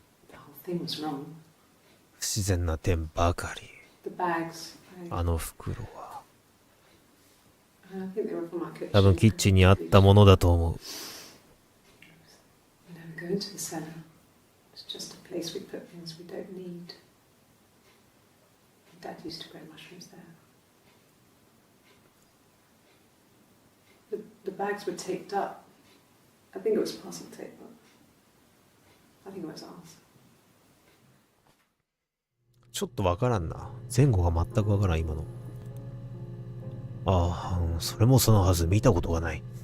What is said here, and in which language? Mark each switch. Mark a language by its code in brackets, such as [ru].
[en] The whole thing was wrong. [ja] 不自然な点ばかり。 [en] The bags. [ja] あの袋は。 [en] I think they were from our kitchen. [ja] 多分キッチンにあったものだと思う。 [en] We never go into the cellar. It's just a place we put things we don't need. Dad used to grow mushrooms there. The bags were taped up. I think it was parcel tape, but I think it was ours. [ja] ちょっとわからんな。前後が全くわからん、今の。ああ、それもそのはず。見たことがない。